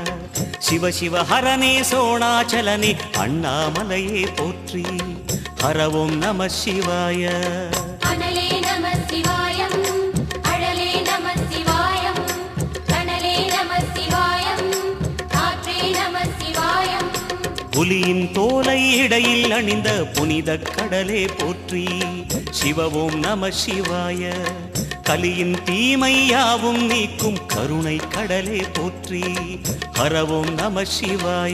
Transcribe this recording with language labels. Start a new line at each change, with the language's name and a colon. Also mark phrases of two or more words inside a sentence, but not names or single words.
Tamil: சிவ சிவ ஹரனே சோணாசலனே அண்ணாமலையே போற்றி
Sanskrit: हर ओं नमः शिवाय
Tamil: புலியின் தோலை இடையில் அணிந்த புனித கடலே போற்றி
Sanskrit: शिव ओं नम शिवाय
Tamil: கலியின் தீமை யாவும் நீக்கும் கருணை கடலே போற்றி
Sanskrit: हर ओं नम शिवाय